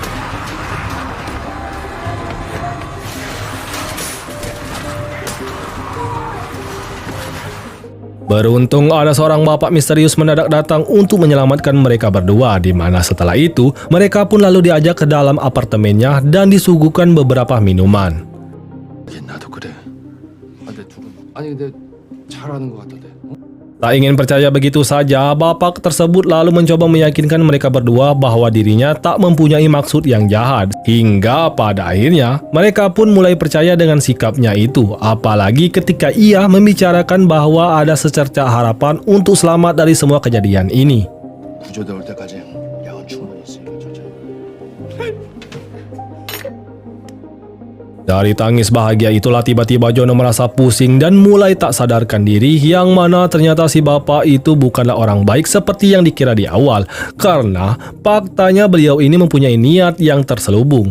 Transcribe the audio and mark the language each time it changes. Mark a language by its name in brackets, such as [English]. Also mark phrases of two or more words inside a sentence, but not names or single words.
[Indonesian] Beruntung ada seorang bapak misterius mendadak datang untuk menyelamatkan mereka berdua, di mana setelah itu mereka pun lalu diajak ke dalam apartemennya dan disuguhkan beberapa minuman. [Korean] 나도 그래. 근데 둘은 아니 근데 잘하는 것 같던데. [Indonesian] Tak ingin percaya begitu saja, bapak tersebut lalu mencoba meyakinkan mereka berdua bahwa dirinya tak mempunyai maksud yang jahat. Hingga pada akhirnya, mereka pun mulai percaya dengan sikapnya itu. Apalagi ketika ia membicarakan bahwa ada secerca harapan untuk selamat dari semua kejadian ini. [Korean] 구조대 올 때까지 야간 충분히 있으니까 천천히. [Indonesian] Dari tangis bahagia itulah tiba-tiba Jono merasa pusing dan mulai tak sadarkan diri, yang mana ternyata si bapak itu bukanlah orang baik seperti yang dikira di awal, karena faktanya beliau ini mempunyai niat yang terselubung.